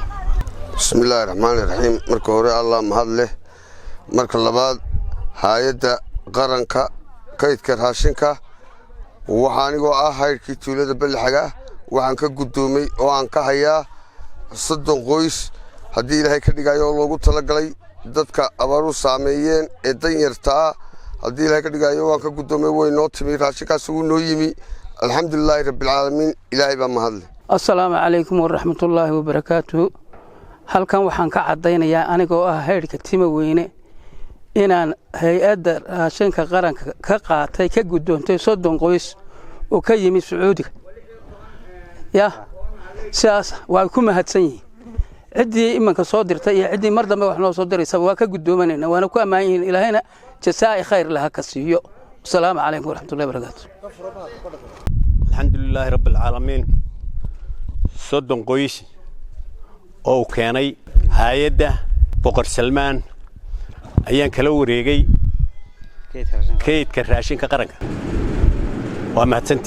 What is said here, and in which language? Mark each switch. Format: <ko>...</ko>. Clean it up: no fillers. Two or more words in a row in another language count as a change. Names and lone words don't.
<ar>بسم الله الرحمن الرحيم</ar> <so>marka hore Allah mahadle marka labaad hay'adda qaranka kaydka raashinka waxaanigoo ah hayrkii tuulada Balxaga waxaan ka gudoomay oo aan ka hayaa 30 qoys hadii Ilaahay ka dhigayo loogu talagalay dadka abaaru saameeyeen ee danyarta hadii Ilaahay ka dhigayo waan ka gudoomay way noo timi raashinkaas uu noo yimi</so> <ar>الحمد لله رب العالمين</ar> <so>Ilaahay baa mahadle</so> <ar>السلام عليكم ورحمة الله وبركاته</ar> <so>halkan waxaan ka cadeynayaa anigoo ah hayrka Timo Weyne inaan hay'adda raashinka qaranka ka qaatay ka gudoontay 30 qoys oo ka yimi Sacuudiga sidaas waa ku mahadsan yihiin cidii imanka soo dirtay iyo cidii mar dambe wax noo soo diraysa waa ka gudoomanayna waana ku ammaan yihiin ilaahayna</so> <ar>جزاء خير</ar> <so>laha ka siiyo</so> <ar>السلام عليكم ورحمة الله وبركاته الحمد لله رب العالمين</ar> <so>30 qoys oo keenay hay'adda Boqor Salmaan ayaan kala wareegay kaydka raashinka qaranka waa mahadsantii</so>